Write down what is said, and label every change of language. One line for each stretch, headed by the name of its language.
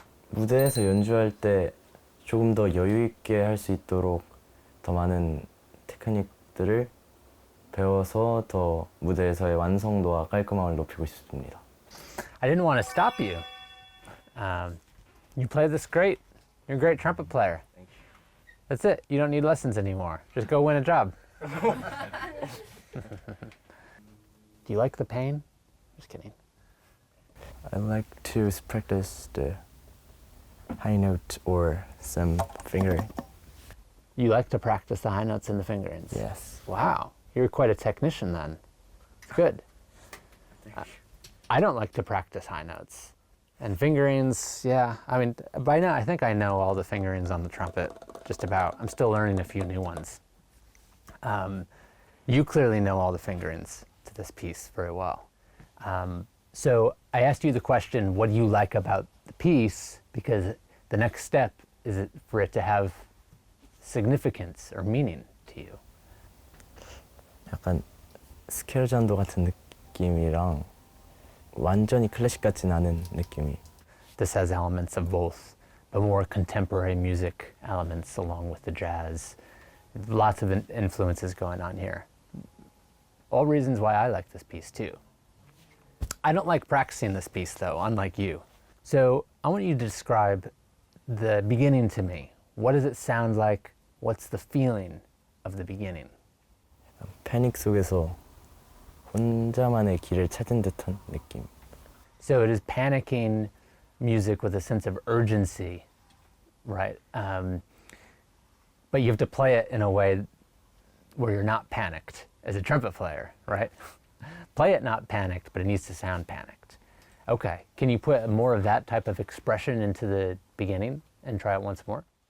Korean: 무대에서 연주할 때 조금 더 여유 있게 할 수 있도록 더 많은 테크닉들을 배워서 더 무대에서의 완성도와 깔끔함을 높이고 싶습니다.
English: I didn't want to stop you. You play this great. You're a great trumpet player. Thank you. That's it. You don't need lessons anymore. Just go win a job. Do you like the pain? Just kidding. I like to practice the high note or some fingering. You like to practice the high notes and the fingerings? Yes. Wow, you're quite a technician then. Good. I don't like to practice high notes. And fingerings, yeah, I mean, by now I think I know all the fingerings on the trumpet, just about. I'm still learning a few new ones. You clearly know all the fingerings to this piece very well. So I asked you the question, what do you like about the piece? Because the next step is for it to have significance or meaning to you.
Korean: 약간 스케일 전도 같은 느낌이랑 완전히 클래식 같진 않은 느낌이.
English: This has elements of both, but more contemporary music elements along with the jazz. Lots of influences going on here. All reasons why I like this piece too. I don't like practicing this piece though, unlike you. So I want you to describe the beginning to me. What does it sound like? What's the feeling of the beginning?
Korean: 패닉 속에서 혼자만의 길을 찾은 듯한 느낌.
English: So it is panicking music with a sense of urgency, right? But you have to play it in a way where you're not panicked as a trumpet player, right? Play it not panicked, but it needs to sound panicked. Okay, can you put more of that type of expression into the beginning and try it once more?